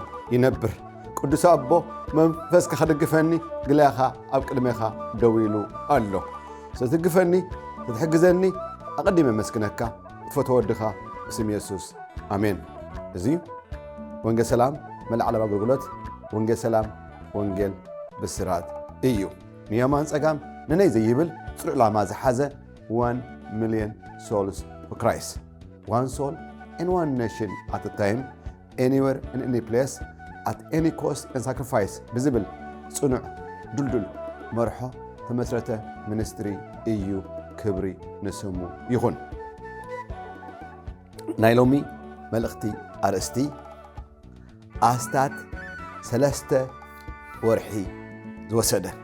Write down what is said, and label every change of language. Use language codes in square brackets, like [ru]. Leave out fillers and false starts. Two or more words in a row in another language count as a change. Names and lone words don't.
[ti] ይነብር። ቅዱስ አቦ መንፈስካ ከደግፈኒ ግላኻ ኣብ ቅድሜኻ ደው ኢሉ ኣሎ። ስትግፈኒ ትሕግዘኒ ኣቐዲመ መስክነካ ትፈትዎ ወድኻ ብስም ኢየሱስ ኣሜን። እዚ ወንጌል ሰላም መልዓለም ኣገልግሎት ወንጌል ሰላም ወንጌል ብስራት እዩ። ንየማን ጸጋም ንነይ ዘይብል ጽሩዕ ዕላማ ዝሓዘ [en] 1 million souls for Christ. One soul and one nation at a time, anywhere and any place, at any cost and sacrifice. [ti] ብዝብል ጽኑዕ ዱልዱል መርሖ ተመስረተ ሚኒስትሪ እዩ። ክብሪ ንስሙ ይኹን። ናይ ሎሚ መልእኽቲ ኣርእስቲ ኣስታት 3 ወርሒ ዝወሰደ